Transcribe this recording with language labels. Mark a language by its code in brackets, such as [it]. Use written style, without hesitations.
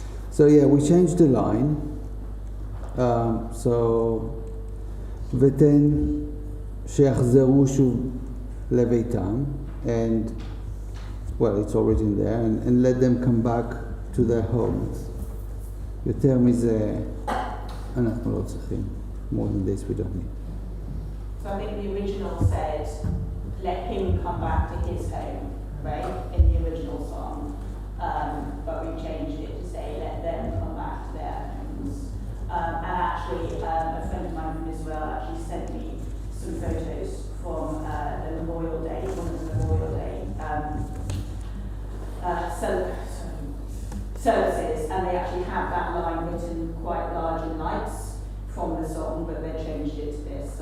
[en] So yeah, we changed the line. So [he] ותן שיחזרו שוב לביתם, [en] and well, it's already in there, and let them come back to their homes. [he] יותר מזה אנחנו לא צריכים. [en] More than this we don't need. So I think the original said, let him come back to his home, right, in the original song. But we changed it to say, let them come back to their homes. And actually, a friend of mine from Israel actually sent me some photos from the Memorial Day, one of the Memorial Day services, and they actually have that line written quite large in lights from the song, but they changed it to this.